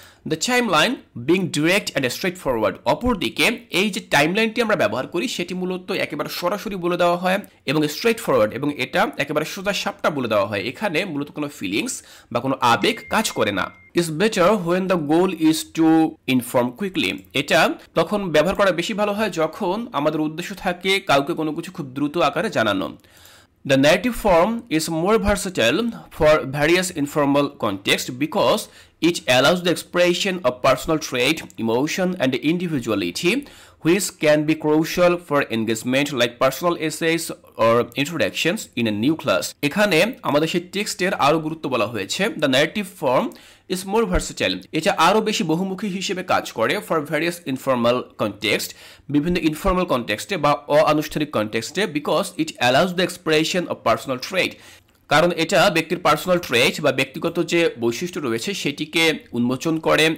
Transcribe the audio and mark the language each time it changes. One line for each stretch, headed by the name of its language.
English: the timeline being direct and straightforward,
Bangla: অপরদিকে এই যে টাইমলাইনটি আমরা ব্যবহার করি সেটি মূলত একেবারে সরাসরি বলে দেওয়া হয় এবং স্ট্রেট ফরওয়ার্ড, এবং এটা একেবারে সোজা সাপটা বলে দেওয়া হয়। এখানে মূলত কোনো ফিলিংস বা কোনো আবেগ কাজ করে না।
English: is better when the goal is to inform quickly,
Bangla: এটা তখন ব্যবহার করা বেশি ভালো হয় যখন আমাদের উদ্দেশ্য থাকে কাউকে কোনো কিছু খুব দ্রুত আকারে জানানো।
English: The narrative form is more versatile for various informal contexts because it allows the expression of personal trait, emotion, and individuality, which can be crucial for engagement like personal essays or introductions in a new class।
Bangla: এখানে আমাদের সেই টেক্সটের আরো গুরুত্ব বলা হয়েছে।
English: The narrative form is more versatile,
Bangla: এটা আরো বেশি বহুমুখী হিসেবে কাজ করে
English: for various informal context,
Bangla: বিভিন্ন ইনফর্মাল কনটেক্সটে বা অআনুষ্ঠানিক কনটেক্সটে,
English: because it allows the expression of personal trait,
Bangla: কারণ এটা ব্যক্তির পার্সোনাল ট্রেট বা ব্যক্তিগত যে বৈশিষ্ট্য রয়েছে সেটিকে উন্মোচন করে।